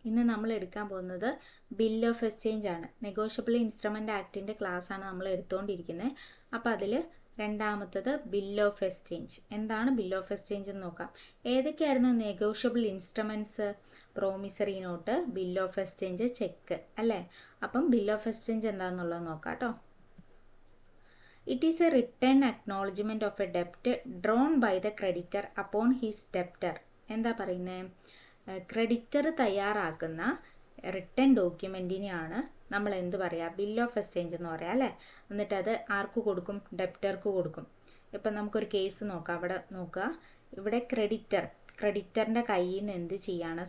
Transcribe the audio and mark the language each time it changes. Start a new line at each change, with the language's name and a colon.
Malayalam: ഇന്ന് നമ്മൾ എടുക്കാൻ പോകുന്നത് ബിൽ ഓഫ് എക്സ്ചേഞ്ച് ആണ്. നെഗോഷ്യബിൾ ഇൻസ്ട്രുമെൻ്റ് ആക്ടിൻ്റെ ക്ലാസ്സാണ് നമ്മൾ എടുത്തുകൊണ്ടിരിക്കുന്നത്. അപ്പോൾ അതിൽ രണ്ടാമത്തത് ബിൽ ഓഫ് എക്സ്ചേഞ്ച്. എന്താണ് ബിൽ ഓഫ് എക്സ്ചേഞ്ച് എന്ന് നോക്കാം. ഏതൊക്കെയായിരുന്നു negotiable instruments? Promissory note, bill of exchange, check അല്ലേ. അപ്പം ബിൽ ഓഫ് എക്സ്ചേഞ്ച് എന്താണെന്നുള്ളത് നോക്കാം കേട്ടോ.
English: It is a written acknowledgement of a debt drawn by the creditor upon his debtor.
Malayalam: എന്താ പറയുന്നത്? ക്രെഡിറ്റർ തയ്യാറാക്കുന്ന റിട്ടേൺ ഡോക്യുമെൻറ്റിനെയാണ് നമ്മൾ എന്ത് പറയുക? ബിൽ ഓഫ് എക്സ്ചേഞ്ച് എന്ന് പറയാം അല്ലേ. എന്നിട്ട് അത് ആർക്ക് കൊടുക്കും? ഡെപ്റ്റർക്ക് കൊടുക്കും. ഇപ്പം നമുക്കൊരു കേസ് നോക്കാം. അവിടെ നോക്കുക, ഇവിടെ ക്രെഡിറ്ററിൻ്റെ കയ്യിൽ നിന്ന് എന്ത് ചെയ്യാണ്?